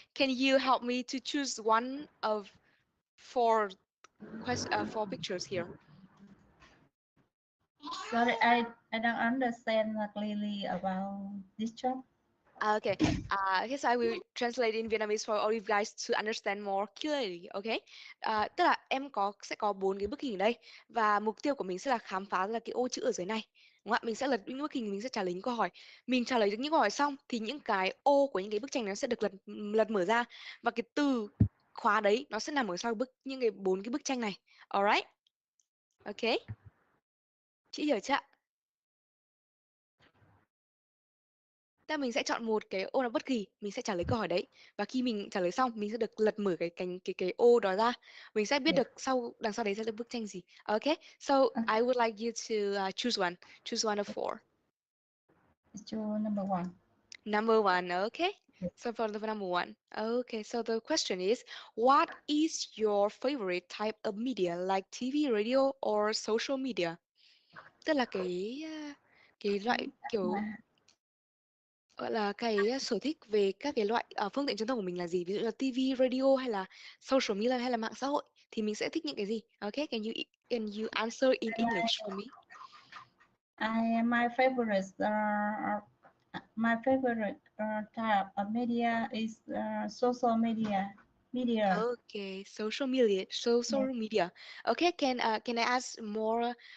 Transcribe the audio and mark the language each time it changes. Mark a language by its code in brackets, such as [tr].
[en] Can you help me to choose one of four pictures here? Sorry, I don't understand clearly about this job. Okay. Okay, so I will translate in Vietnamese for all you guys to understand more clearly. Okay. [vi] Tức là em sẽ có 4 cái bức hình ở đây và mục tiêu của mình sẽ là khám phá ra cái ô chữ ở dưới này. Đúng không ạ? Mình sẽ lật những bức hình, mình sẽ trả lời những câu hỏi. Mình trả lời được những câu hỏi xong thì những cái ô của những cái bức tranh nó sẽ được lật mở ra và cái từ khóa đấy nó sẽ nằm ở sau những cái 4 cái bức tranh này. [en] Alright. Okay. [vi] Chị hiểu chưa ạ? Ta mình sẽ chọn một cái ô nào bất kỳ, mình sẽ trả lời câu hỏi đấy và khi mình trả lời xong mình sẽ được lật mở cái ô đó ra, mình sẽ biết được đằng sau đấy sẽ là bức tranh gì. [en] Okay, so I would like you to choose one of four. Choose number one. Number one, okay. So for the number one, okay. So the question is, what is your favorite type of media, like TV, radio, or social media? [vi] Tức là cái loại kiểu gọi là cái sở thích về các cái loại phương tiện truyền thông của mình là gì, ví dụ là TV, radio hay là social media hay là mạng xã hội thì mình sẽ thích những cái gì. [en] Okay, can you answer in English for me? My favorites are My favorite type of media is social media. Okay, social media. Social media. Okay, can I ask more?